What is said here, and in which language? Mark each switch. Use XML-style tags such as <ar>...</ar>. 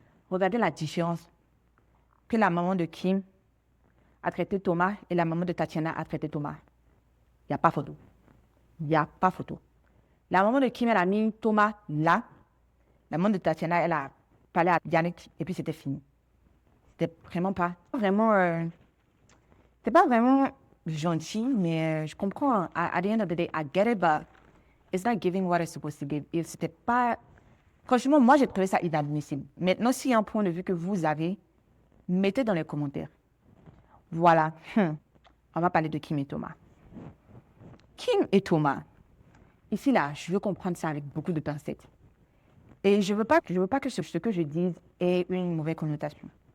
<fr>Regardez la différence que la maman de Kim a traité Thomas et la maman de Tatiana a traité Thomas. Il n'y a pas photo. Il n'y a pas photo. La maman de Kim, elle a mis Thomas là. La maman de Tatiana, elle a parlé à Yannick et puis c'était fini. C'était pas vraiment gentil, mais je comprends.</fr> <en>At the end of the day, I get it, but it's not giving what it's supposed to give.</en> <fr>Et c'était pas... Franchement, moi, j'ai trouvé ça inadmissible. Maintenant, s'il y a un point de vue que vous avez, mettez dans les commentaires. Voilà. On va parler de Kim et Thomas. Kim et Thomas. Ici, là, je veux comprendre ça avec beaucoup de pincettes. Et je veux pas que ce que je dise ait une mauvaise connotation.</fr>